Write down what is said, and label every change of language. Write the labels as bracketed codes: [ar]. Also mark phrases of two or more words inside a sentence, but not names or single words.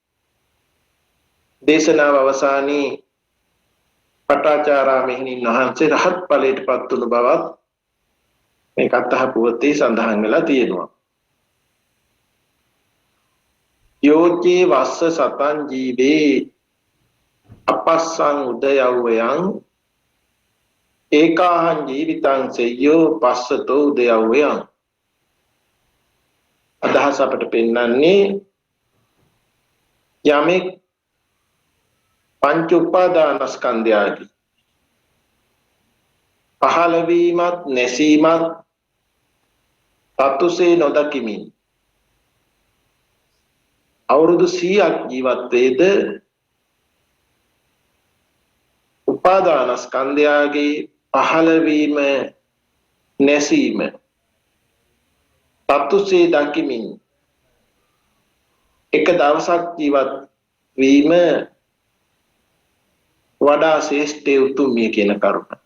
[si] දේශනාව අවසානයේ පටාචාරා මෙහෙණින් වහන්සේ රහත් ඵලයට පත් වුණු බවත් මේ කතා පුවතේ සඳහන් වෙලා තියෙනවා. [pi] යෝචේ වස්ස සතං ජීවේ අපස්සං උදයව්වයන් ඒකාහං ජීවිතං සෙය්‍යෝ පස්සතෝ උදයව්වයන්. [si] අදහස අපට පෙන්වන්නේ යමෙක් පංච උපාදානස්කන්ධයයි පහළ වීමත් නැසීමත් තතුසේ නොදකිමින් අවුරුදු 100ක් ජීවත් වේද උපාදානස්කන්ධයගේ පහළ වීම නැසීම තතුසේ දකිමින් එක දවසක් ජීවත් වීම වඩා ශ්‍රේෂ්ඨ උතුම්ය කියන කරුණ.